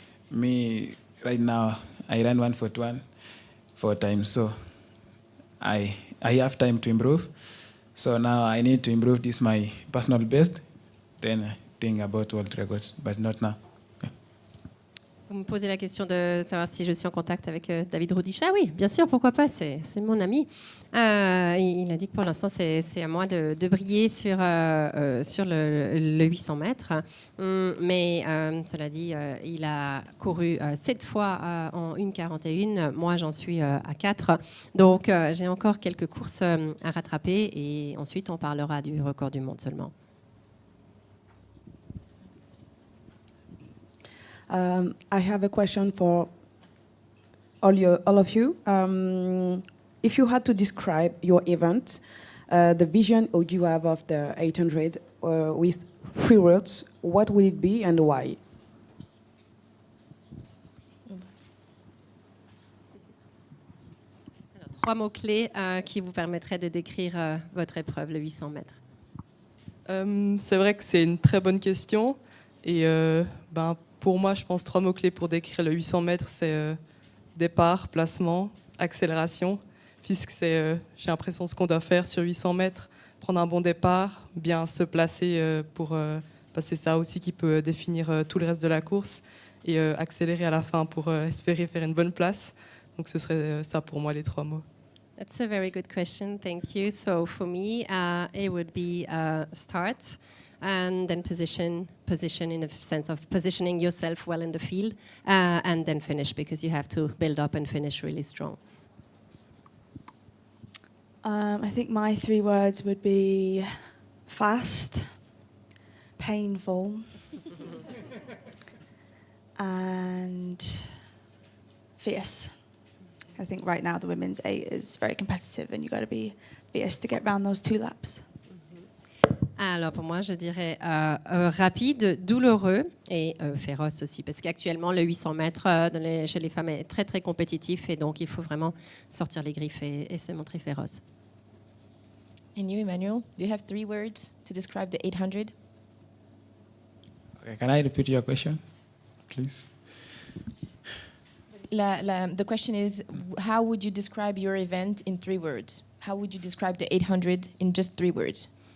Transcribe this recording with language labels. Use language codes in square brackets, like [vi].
[en] Me, right now, I ran 141 4 times. So I have time to improve. So now I need to improve this my personal best. Then I think about world records, but not now. [fr] Vous me posez la question de savoir si je suis en contact avec David Rudisha. Oui, bien sûr, pourquoi pas, c'est mon ami. Il a dit que pour l'instant, c'est à moi de briller sur le 800 mètres. Mais cela dit, il a couru 7 fois en 1,41. Moi, j'en suis à 4. Donc, j'ai encore quelques courses à rattraper. Et ensuite, on parlera du record du monde seulement. [en] I have a question for all of you. If you had to describe your event, the vision you have of the 800 with 3 words, what would it be and why? [fr] Alors, 3 mots-clés qui vous permettraient de décrire votre épreuve, le 800 mètres. C'est vrai que c'est une très bonne question. Et pour moi, je pense 3 mots-clés pour décrire le 800 mètres, c'est départ, placement, accélération. Puisque j'ai l'impression ce qu'on doit faire sur 800 mètres, prendre un bon départ, bien se placer pour passer ça aussi qui peut définir tout le reste de la course et accélérer à la fin pour espérer faire une bonne place. Donc ce serait ça pour moi les 3 mots. [en] That's a very good question, thank you. So for me, it would be start and then position in a sense of positioning yourself well in the field and then finish because you have to build up and finish really strong. I think my 3 words would be fast, painful, and fierce. I think right now the women's 8 is very competitive and you got to be fierce to get round those 2 laps. [fr] Alors pour moi, je dirais rapide, douloureux et féroce aussi, parce qu'actuellement le 800 mètres chez les femmes est très très compétitif et donc il faut vraiment sortir les griffes et se montrer féroce. [en] And you, Emmanuel, do you have 3 words to describe the 800? Okay, can I repeat your question, please? The question is, how would you describe your event in 3 words? How would you describe the 800 in just 3 words?